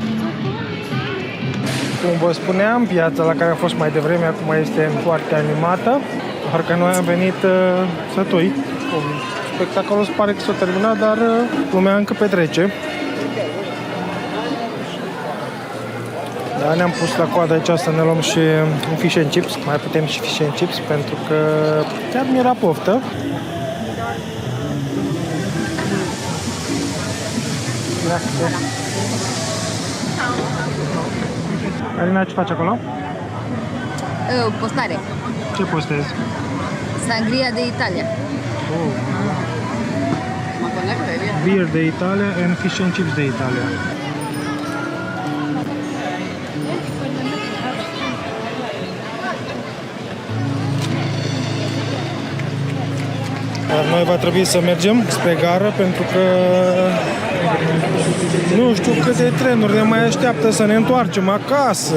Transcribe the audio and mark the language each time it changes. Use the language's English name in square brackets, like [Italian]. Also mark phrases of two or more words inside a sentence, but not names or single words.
[Romanian] Cum vă spuneam, piața la care am fost mai devreme acum este foarte animată, doar că noi am venit sătui. Spectacolul se pare că s-a terminat, dar lumea încă petrece. Da, ne-am pus la coadă aici să ne luăm și un [English] fish and chips. [Romanian] Mai putem și [English] fish and chips [Romanian] pentru că chiar mi-era poftă. Carina, ce faci acolo? Postare. Ce postezi? Sangria de Italia. [English] Oh. Beer [Romanian] de Italia [English] and fish and chips [Romanian] de Italia. Noi va trebui să mergem spre gară pentru că nu știu câte trenuri ne mai așteaptă să ne întoarcem acasă.